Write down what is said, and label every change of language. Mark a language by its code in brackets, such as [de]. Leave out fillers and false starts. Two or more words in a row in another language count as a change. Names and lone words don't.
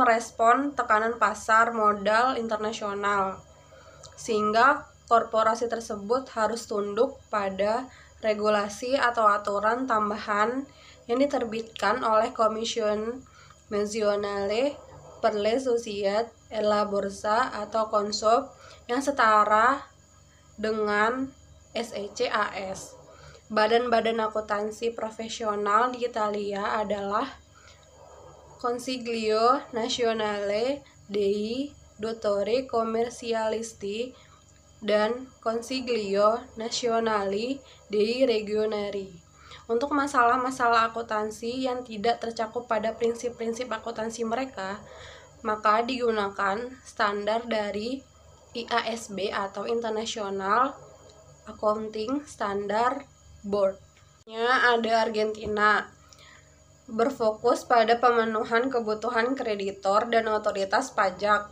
[id] merespon tekanan pasar modal internasional, sehingga korporasi tersebut harus tunduk pada regulasi atau aturan tambahan yang diterbitkan oleh Commission Nazionale per le Società e la Borsa atau CONSOB yang setara dengan SECAS. Badan-badan akuntansi profesional di Italia adalah Consiglio Nazionale dei Dottori Commercialisti dan Consiglio Nazionale dei Regionali. Untuk masalah-masalah akuntansi yang tidak tercakup pada prinsip-prinsip akuntansi mereka, maka digunakan standar dari IASB atau International Accounting Standard Board. Ada Argentina, berfokus pada pemenuhan kebutuhan kreditor dan otoritas pajak.